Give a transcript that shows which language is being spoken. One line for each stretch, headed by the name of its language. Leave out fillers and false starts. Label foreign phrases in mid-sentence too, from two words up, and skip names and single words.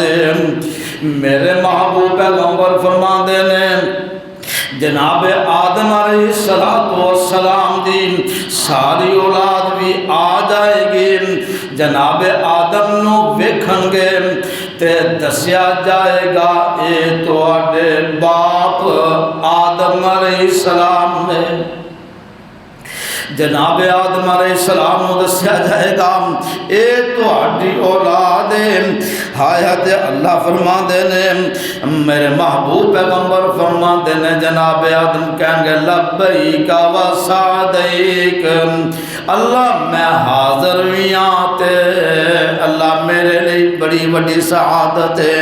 Punjabi: میرے محبوب پیغمبر فرماندے نے جناب آدم
Arabic: علیہ السلام
Punjabi: دی ساری اولاد بھی آ جائے گی، جناب آدم نو ویکھن گے تے دسیا جائے گا اے تواڈے باپ آدم علیہ السلام نے۔ جناب آدم
Arabic: علیہ السلام
Punjabi: نو دسیا جائے گا اے تواڈی اولاد ہے۔ حیات اللہ فرماندے نے میرے محبوب پیغمبر فرماندے نے جناب آدم کہیں گے
Arabic: لبیک و سعدیک،
Punjabi: اللہ میں حاضر بھی ہاں تے اللہ میرے لیے بڑی بڑی سعادت ہے۔